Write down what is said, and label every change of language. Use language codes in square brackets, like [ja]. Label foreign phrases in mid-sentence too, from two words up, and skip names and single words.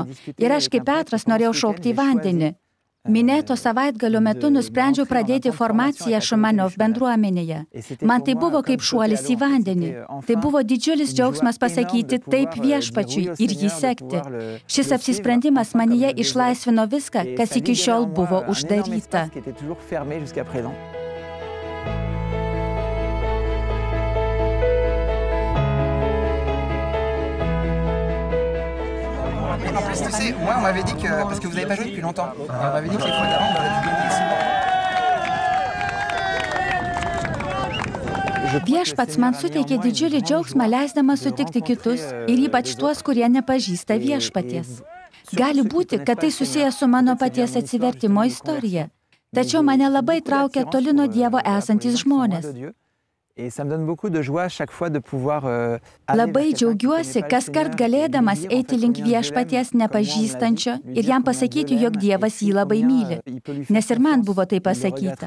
[lt] Ir aš, kaip Petras, norėjau šaukti į vandenį. Minėto savaitgalio metu nusprendžiau pradėti formaciją Šumaniov bendruomenėje. Man tai buvo kaip šuolis į vandenį. Tai buvo didžiulis džiaugsmas pasakyti taip viešpačiui ir jį sekti. Šis apsisprendimas manyje išlaisvino viską, kas iki šiol buvo uždaryta. [fr] En plus, tu sais, moi, on m'avait dit que, parce que vous n'avez pas joué depuis longtemps, et on m'avait dit que les fois d'avant, vous avez dû gagner souvent. [lt] Viešpats man suteikė didžiulį džiaugsmą, leisdamas sutikti kitus ir ypač tuos, kurie nepažįsta viešpaties. Gali būti, kad tai susijęs su mano paties atsivertimo istorija. Tačiau mane labai traukia toli nuo Dievo esantys žmonės. Labai džiaugiuosi, kas kart galėdamas eiti link viešpaties nepažįstančio ir jam pasakyti, jog Dievas jį labai myli, nes ir man buvo tai pasakyta.